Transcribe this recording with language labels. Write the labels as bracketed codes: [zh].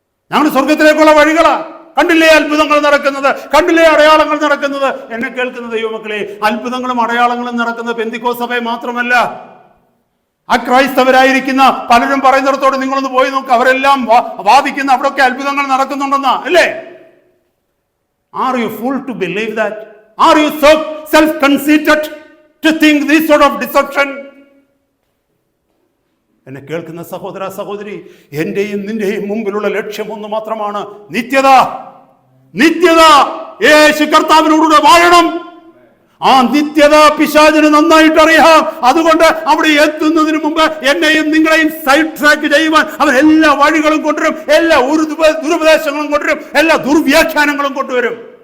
[ml] ഞങ്ങൾ സ്വർഗത്തിലേക്കുള്ള വഴികളാ. കണ്ടില്ലേ അത്ഭുതങ്ങൾ നടക്കുന്നത്, കണ്ടില്ലേ അടയാളങ്ങൾ നടക്കുന്നത്? എന്നെ കേൾക്കുന്ന ദൈവമക്കളെ, അത്ഭുതങ്ങളും അടയാളങ്ങളും നടക്കുന്നത് പെന്തിക്കോസ്ത് സഭയെ മാത്രമല്ല. അക്രൈസ്തവരായിരിക്കുന്ന പലരും പറയുന്നിടത്തോട് നിങ്ങളൊന്ന് പോയി നോക്ക്, അവരെല്ലാം വാദിക്കുന്ന അവിടെയൊക്കെ അത്ഭുതങ്ങൾ നടക്കുന്നുണ്ടെന്നാ, അല്ലേ? [en] Are you fool to believe that? Are you so self-conceited to think this sort of deception? [ml] എന്നെ കേൾക്കുന്ന സഹോദര സഹോദരി, എന്റെയും നിന്റെയും മുമ്പിലുള്ള ലക്ഷ്യം ഒന്ന് മാത്രമാണ്, നിത്യത. നിത്യത യേശു കർത്താവിനോടുകൂടെ വാഴണം. ആ നിത്യത പിശാചിന് നന്നായിട്ട് അറിയാം. അതുകൊണ്ട് അവിടെ എത്തുന്നതിന് മുമ്പ് എന്നെയും നിങ്ങളെയും സൈഡ് ട്രാക്ക് ചെയ്യുവാൻ അവൻ എല്ലാ വഴികളും കൊണ്ടുവരും, എല്ലാ ദുരുപദേശങ്ങളും കൊണ്ടുവരും, എല്ലാ ദുർവ്യാഖ്യാനങ്ങളും കൊണ്ടുവരും.